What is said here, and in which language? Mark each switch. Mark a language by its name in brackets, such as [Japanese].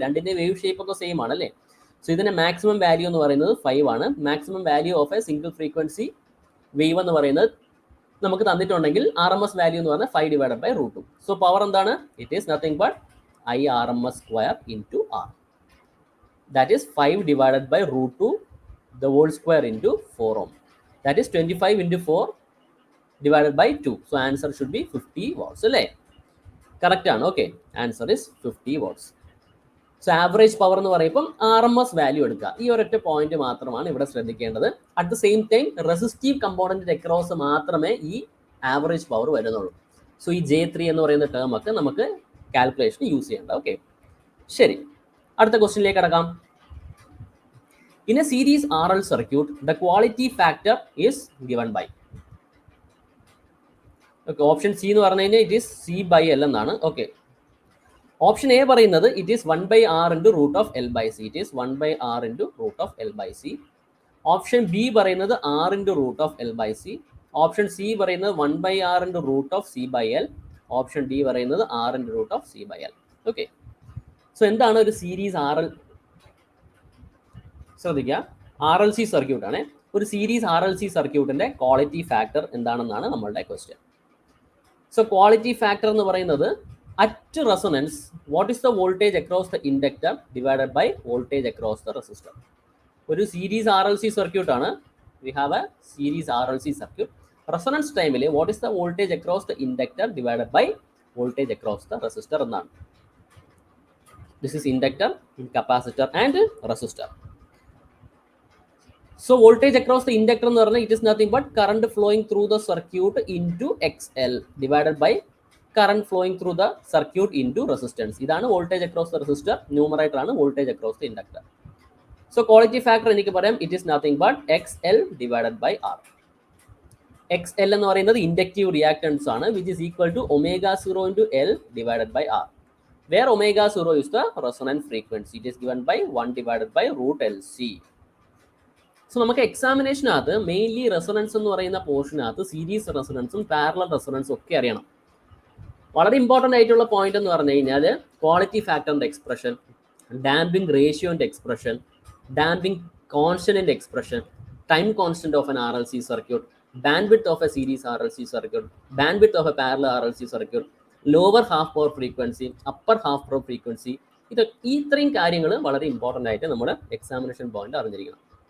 [Malayalam] രണ്ടിന്റെ wave shape ഒക്കെ same ആണ് അല്ലേ? സോ ഇതിന്റെ മാക്സിമം വാല്യൂ എന്ന് പറയുന്നത് 5 ആണ്. Maximum value of A single frequency wave എന്ന് പറയുന്നത് നമുക്ക് തന്നിട്ടുണ്ടെങ്കിൽ RMS വാല്യൂ എന്ന് പറഞ്ഞാൽ 5 ഡിവൈഡഡ് ബൈ √2. സോ പവർ എന്താണ്? [English] It is nothing but IRMS square into R. That is 5 divided by √2 the whole square into 4 ohm. That is 25 into 4 divided by 2. So answer should be 50 watts. [Malayalam] അല്ലേ? Correct ആണ്. Okay, [English] Answer is 50 watts. [Malayalam] So average power എന്ന് പറയുമ്പോൾ RMS value എടുക്കുക. ഈ ഒരൊറ്റ point മാത്രമാണ് ഇവിടെ ശ്രദ്ധിക്കേണ്ടത്. [English] at the same time [Malayalam] resistive കമ്പോണന്റിന്റെ across മാത്രമേ ഈ ആവറേജ് പവർ വരുന്നുള്ളൂ. സോ ഈ J3 എന്ന് പറയുന്ന ടേം ഒക്കെ നമുക്ക് കാൽക്കുലേഷൻ യൂസ് ചെയ്യേണ്ട. ഓക്കെ, ശരി, അടുത്ത ക്വസ്റ്റ്യനിലേക്ക് കടക്കാം. [English] In a series RL circuit, the quality factor is given by. Okay, option C [Malayalam] എന്ന് പറഞ്ഞു കഴിഞ്ഞാൽ [English] it is C/L എന്നാണ്. Okay, option A പറയുന്നത് it is 1/R into root of L by C. It is 1/R into root of L by C. Option B പറയുന്നത് R into root of L by C. Option C പറയുന്നത് 1/R into root of C/L. Option D പറയുന്നത് R into root of C/L. [Malayalam] Okay, so എന്താണ് ഒരു series RL? ശ്രദ്ധിക്കുക, RLC circuit ആണ്. ഒരു series RLC സർക്യൂട്ടിന്റെ quality factor എന്താണെന്നാണ് നമ്മളുടെ ക്വസ്റ്റ്യൻ. [English] so quality factor [Malayalam] എന്ന് പറയുന്നത് [English] At resonance what is the voltage across the inductor divided by voltage across the resistor. [Malayalam] ഒരു സീരീസ് RLC സർക്യൂട്ട് ആണ്. [English] We have a series RLC circuit. Resonance ടൈമിൽ what is the voltage across the inductor divided by voltage across the resistor എന്നാണ്. This is inductor, capacitor and resistor. So voltage across the inductor [Malayalam] എന്ന് പറഞ്ഞാൽ [English] it is nothing but current flowing through the circuit into XL divided by current flowing through the circuit into resistance. ഇതാണ് voltage across the resistor. Numerator ആണ് voltage across the inductor. So quality factor എനിക്ക് പറയാം it is nothing but XL divided by R. XL എന്ന് പറയുന്നത് inductive reactance ആണ്, which is equal to ω0 into L divided by R, where ω0 is the resonance frequency. It is given by 1 divided by √LC. [Malayalam] So നമുക്ക് എക്സാമിനേഷനകത്ത് mainly resonance എന്ന് പറയുന്ന പോർഷനകത്ത് series റെസൊണൻസും parallel റെസൊണൻസും ഒക്കെ അറിയണം. വളരെ important ആയിട്ടുള്ള പോയിന്റ് എന്ന് പറഞ്ഞു കഴിഞ്ഞാൽ ക്വാളിറ്റി ഫാക്ടറിന്റെ expression, damping റേഷ്യോന്റെ expression, damping കോൺസ്റ്റന്റിന്റെ expression, time constant of N RLC circuit, bandwidth of A series RLC circuit, bandwidth of A parallel RLC circuit, lower half power frequency, upper half power frequency, ഇത്രയും കാര്യങ്ങൾ വളരെ important ആയിട്ട് നമ്മുടെ examination point അറിഞ്ഞിരിക്കണം.